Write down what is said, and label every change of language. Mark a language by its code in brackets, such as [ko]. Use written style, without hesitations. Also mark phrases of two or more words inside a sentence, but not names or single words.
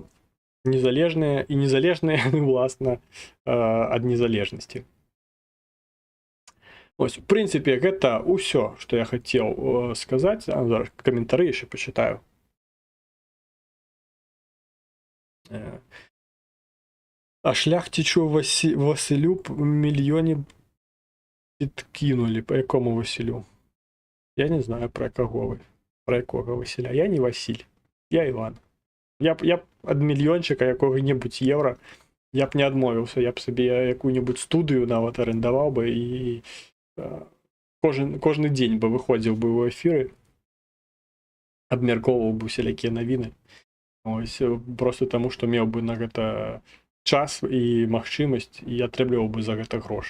[be] Незалежныя і незалежныя, уласна, ад незалежнасці. Ось, у прынцыпе, гэта ўсё, што я хацеў сказаць. Зараз каментары яшчэ пачытаю. [uk] А шляхцічу Василю мільёне підкинули. По якому Василю? Я не знаю, про кого вы. Про якого Василя. Я не Василь. Я Іван. [be] Я б ад мільёнчыка якога-небудзь еўра я б не адмовіўся, я б сабе якую-небудзь студыю нават арендаваў бы і кожны дзень бы выходзіў бы ў эфіры, абмяркоўваў бы усялякія навіны. Ось, просто таму, што меў бы на гэта час і магчымасць, і атрымліваў бы за гэта грошы.